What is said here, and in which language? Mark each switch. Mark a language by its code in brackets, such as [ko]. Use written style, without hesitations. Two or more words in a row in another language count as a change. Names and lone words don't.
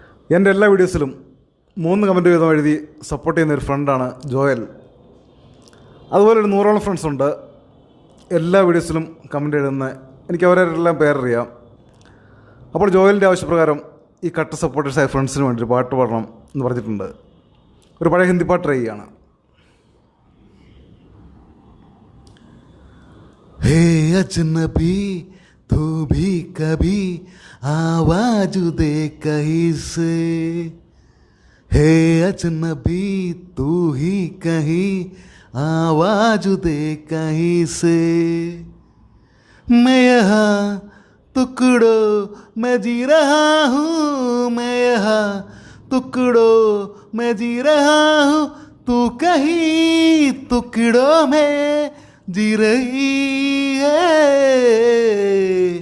[ml] എൻ്റെ എല്ലാ വീഡിയോസിലും 3 കമൻറ്റ് വീതം എഴുതി സപ്പോർട്ട് ചെയ്യുന്നൊരു ഫ്രണ്ടാണ് ജോയൽ. അതുപോലെ ഒരു 100ഓളം ഫ്രണ്ട്സുണ്ട്. എല്ലാ വീഡിയോസിലും കമൻറ്റ് എഴുതുന്ന എനിക്ക് അവരെല്ലാം പേരറിയാം. അപ്പോൾ ജോയലിൻ്റെ ആവശ്യപ്രകാരം ഈ കട്ട സപ്പോർട്ടേഴ്സായ ഫ്രണ്ട്സിന് വേണ്ടി ഒരു പാട്ട് പാടണം എന്ന് പറഞ്ഞിട്ടുണ്ട്. ഒരു പഴയ ഹിന്ദി പാട്ട് ട്രൈ ചെയ്യാണ്. [hi] हे अजनबी तू भी कभी आवाज दे कहीं से, हे अजनबी तू ही कहीं आवाज दे कहीं से, मैं यहाँ टुकड़ों में जी रहा हूँ, मैं यहाँ टुकड़ों में जी रहा हूँ, तू कहीं टुकड़ों में जी रही है.